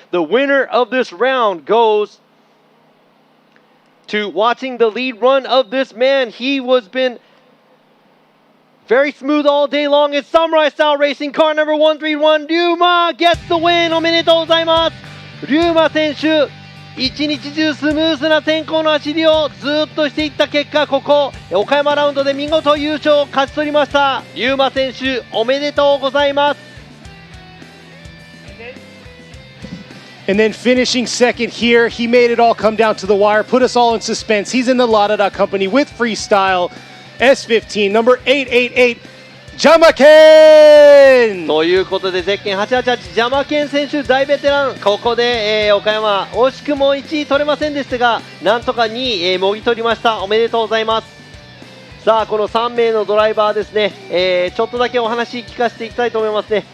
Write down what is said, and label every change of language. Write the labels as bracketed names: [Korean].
[English] The winner of this round goes to watching the lead run of this man. He was been very smooth all day long. It's Samurai Style Racing car number 131. Ryuma gets the win. [Japanese] おめでとうございます。Ryuma 選手一日中スムーズな天候の走りをずっとしていった結果、ここ岡山ラウンドで見事優勝を勝ち取りました。 Ryuma選手おめでとうございます。 [English] And then finishing second here, he made it all come down to the wire, put us all in suspense. He's in the Lada company with Freestyle S15 number 888. [Japanese] ジャマケンということでゼッケン888ジャマケン選手大ベテランここで、岡山惜しくも1位取れませんでしたがなんとか2位、もぎ取りました。おめでとうございます。さあこの3名のドライバーですね、ちょっとだけお話聞かせていきたいと思いますね。